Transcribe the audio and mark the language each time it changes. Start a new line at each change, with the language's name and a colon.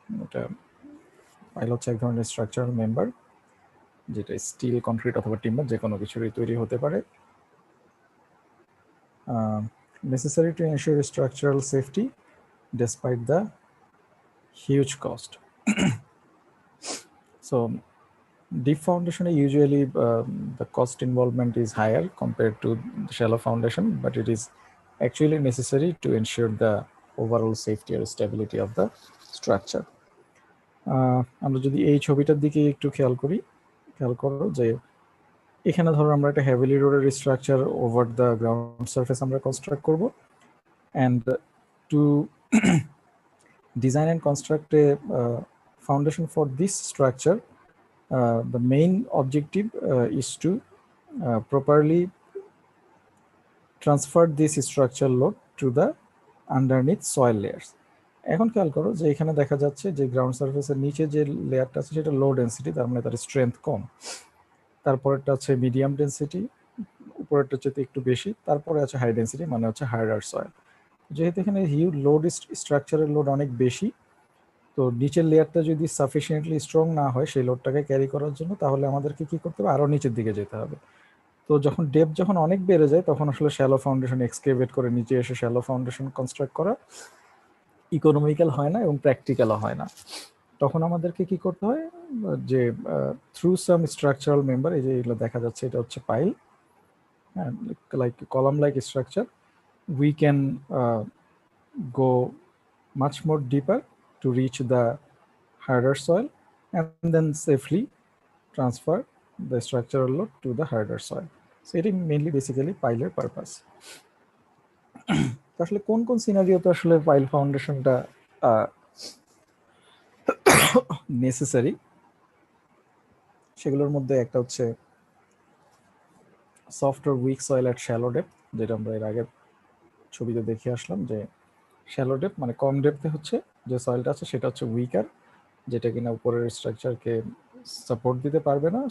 Bangla: এটা পাইল হচ্ছে এক ধরনের স্ট্রাকচারাল মেম্বার যেটা স্টিল, কনক্রিট অথবা টিম্বার যে কোনো কিছুরই তৈরি হতে পারে।
English: Necessary to ensure structural safety despite the huge cost. So deep foundation usually the cost involvement is higher compared to the shallow foundation, but it is actually necessary to ensure the overall safety or stability of the structure.
Bangla: আমরা যদি এই ছবিটার দিকে একটু খেয়াল করো যে এখানে ধরো আমরা একটা হেভিলি রোডের structure over the ground surface আমরা কনস্ট্রাক্ট করব।
English: And to design and construct a foundation for this structure, the main objective is to properly transfer this structural load to the underneath soil layers.
Bangla: এখন খেয়াল করো যে এখানে দেখা যাচ্ছে যে গ্রাউন্ড সারফেসের নিচে যে লেয়ারটা আছে সেটা লো ডেন্সিটি, তার মানে তার স্ট্রেংথ কম। তারপরেরটা হচ্ছে মিডিয়াম ডেন্সিটি, উপরেরটা হচ্ছে একটু বেশি। তারপরে আছে হাই ডেন্সিটি, মানে হচ্ছে হার্ডার সয়েল। যেহেতু এখানে হিউজ লোড, স্ট্রাকচারের লোড অনেক বেশি, তো নিচের লেয়ারটা যদি সাফিসিয়েন্টলি স্ট্রং না হয় সেই লোডটাকে ক্যারি করার জন্য, তাহলে আমাদেরকে কি করতে হবে, আরও নিচের দিকে যেতে হবে। তো যখন ডেপথ যখন অনেক বেড়ে যায় তখন আসলে শ্যালো ফাউন্ডেশন এক্সকেভেট করে নিচে এসে শ্যালো ফাউন্ডেশন কনস্ট্রাক্ট করা ইকোনমিক্যাল হয় না এবং প্র্যাকটিক্যালও হয় না। তখন আমাদেরকে কি করতে হয়, যে
English: through some structural member,
Bangla: এই যে এগুলো দেখা যাচ্ছে এটা হচ্ছে
English: Pile, like column like structure, we can go much more deeper to reach the harder soil and then safely transfer the structural load to the harder soil. So it is mainly basically piler purpose.
Bangla: আসলে কোন কোন সিনারিওতে আসলে pile ফাউন্ডেশনটা necessary, সেগুলোর মধ্যে একটা হচ্ছে soft or week soil at shallow depth, যেটা আমরা এর আগে ছবিতে দেখে আসলাম, যে শ্যালো ডেপথ মানে কম ডেপথে হচ্ছে যে সয়েলটা আছে সেটা হচ্ছে উইকার, যেটা কিনা উপরের স্ট্রাকচারকে সাপোর্ট দিতে পারবে না।